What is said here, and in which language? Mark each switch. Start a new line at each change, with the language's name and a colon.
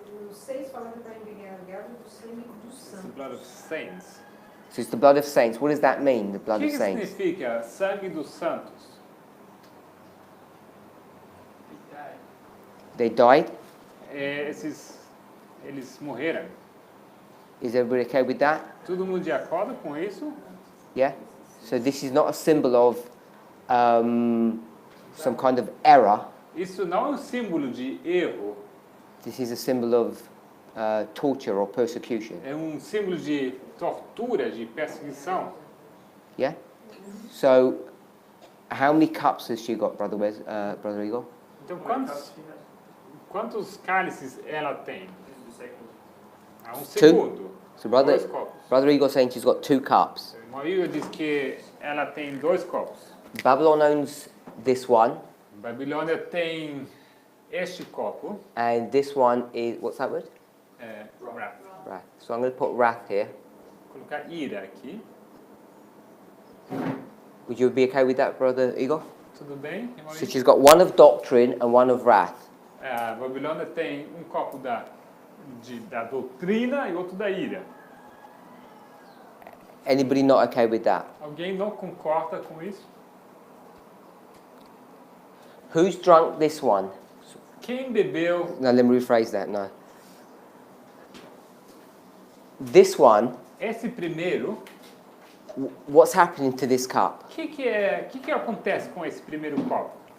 Portuguese: O 6 fala que está embriagado do sangue dos
English: It's the
Portuguese: santos.
English: blood of saints. So it's the blood of saints. What does that mean, the
Portuguese: O
English: blood
Portuguese: que
English: of saints?
Portuguese: significa sangue dos santos?
English: They died.
Portuguese: Eles morreram.
English: Is everybody okay with that?
Portuguese: Todo mundo de acordo com isso?
English: Yeah? So this is not a symbol of some kind of error.
Portuguese: Isso não é um símbolo de erro,
English: This is a symbol of torture or persecution.
Portuguese: é um símbolo de tortura, de perseguição.
English: Yeah? So how many cups has she got, Brother Igor?
Portuguese: Então, quantos cálices ela tem? Há um segundo.
English: So
Portuguese: Dois copos.
English: Brother Igor saying she's got 2 cups.
Portuguese: O irmão Igor diz que ela tem 2 copos.
English: Babylon owns this one,
Portuguese: Babilônia tem este copo.
English: and this one is, what's that word? Wrath. Wrath. So I'm going to put wrath here.
Portuguese: Vou colocar ira aqui.
English: Would you be okay with that, Brother Igor?
Portuguese: Tudo bem, irmão?
English: So she's got one of doctrine and one of wrath.
Portuguese: A Babilônia tem um copo da doutrina e outro da ira.
English: Anybody not okay with that?
Portuguese: Alguém não concorda com isso?
English: Who's drunk this one?
Portuguese: Quem bebeu?
English: No, let me rephrase that, no. This one,
Portuguese: Esse primeiro,
English: what's happening to this cup?
Portuguese: o que acontece com esse primeiro copo?